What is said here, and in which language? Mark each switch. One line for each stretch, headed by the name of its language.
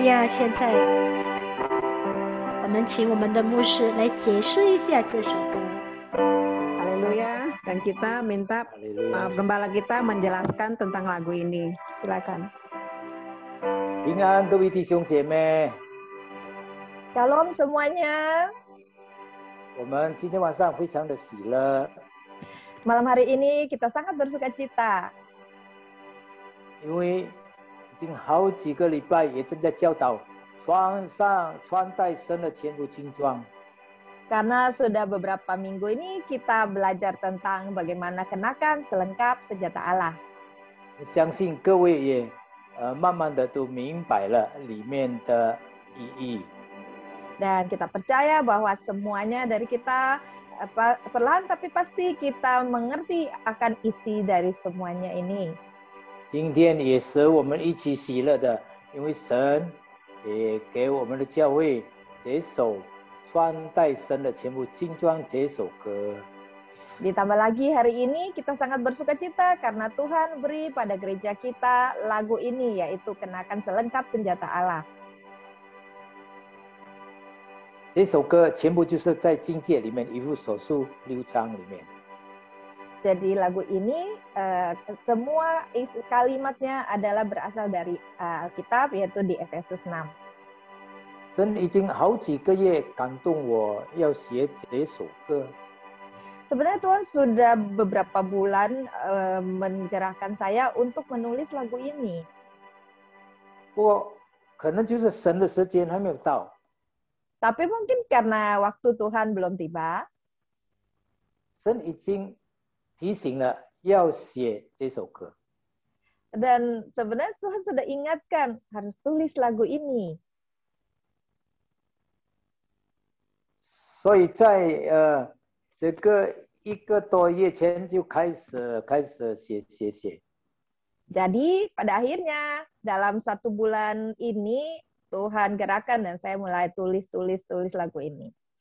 Chinese: 现在我们请我们的牧师来解释一下这首歌。哈利路亚。
Indonesian: Dan kita minta Haleluya. gembala kita menjelaskan tentang lagu ini. Silakan.
Chinese: 平安，各位弟兄姐妹，
Indonesian: Shalom semuanya.
Chinese: 我们今天晚上非常的喜乐，
Indonesian: Malam hari ini kita sangat bersuka cita
Chinese: 因为已经好几个礼拜也正在教导穿戴神的全副军装。
Indonesian: karena sudah beberapa minggu ini kita belajar tentang bagaimana kenakan selengkap senjata Allah.
Chinese: 相信各位也慢慢的都明白了里面的意义。
Indonesian: Dan kita percaya bahwa semuanya dari kita perlahan tapi pasti kita mengerti akan isi dari semuanya ini.
Chinese: 今天也使我们一起喜乐的，因为神也给我们的教会这首穿戴神的全部军装这首歌。
Indonesian: Ditambah lagi hari ini kita sangat bersuka cita karena Tuhan beri pada gereja kita lagu ini, yaitu kenakan selengkap senjata Allah.
Chinese: 这首歌全部就是在经界里面一部手术6章里面。
Indonesian: Jadi lagu ini semua kalimatnya adalah berasal dari Alkitab, yaitu di Efesus 6.
Chinese: 神已经好几个月感动我要写这首歌，
Indonesian: Sebenarnya Tuhan sudah beberapa bulan menggerakkan saya untuk menulis lagu ini.
Chinese: 不过可能就是神的时间还没有到，
Indonesian: Tapi mungkin karena waktu Tuhan belum tiba,
Chinese: 神已经提醒了要写这首歌。
Indonesian: dan sebenarnya Tuhan sudah ingatkan harus tulis lagu ini.
Chinese: 所以在这个1个多月前就开始写。
Indonesian: Jadi pada akhirnya dalam 1 bulan ini Tuhan gerakan dan saya mulai tulis lagu ini.